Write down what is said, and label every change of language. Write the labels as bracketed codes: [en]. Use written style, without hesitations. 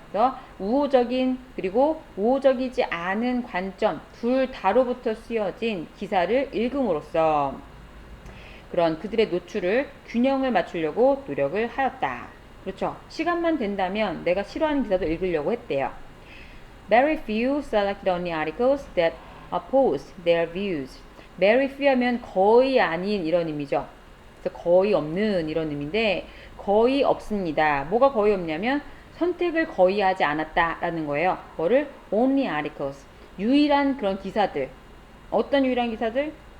[ko] 그래서 우호적인 그리고 우호적이지 않은 관점 둘 다로부터 쓰여진 기사를 읽음으로써 그런 그들의 노출을 균형을 맞추려고 노력을 하였다. 그렇죠. 시간만 된다면 내가 싫어하는 기사도 읽으려고 했대요. [en] Very few selected only articles that opposed their views. [ko] Very few 하면 거의 아닌 이런 의미죠. 그래서 거의 없는 이런 의미인데 거의 없습니다. 뭐가 거의 없냐면 선택을 거의 하지 않았다라는 거예요. 뭐를? [en] Only articles. [ko] 유일한 그런 기사들. 어떤 유일한 기사들?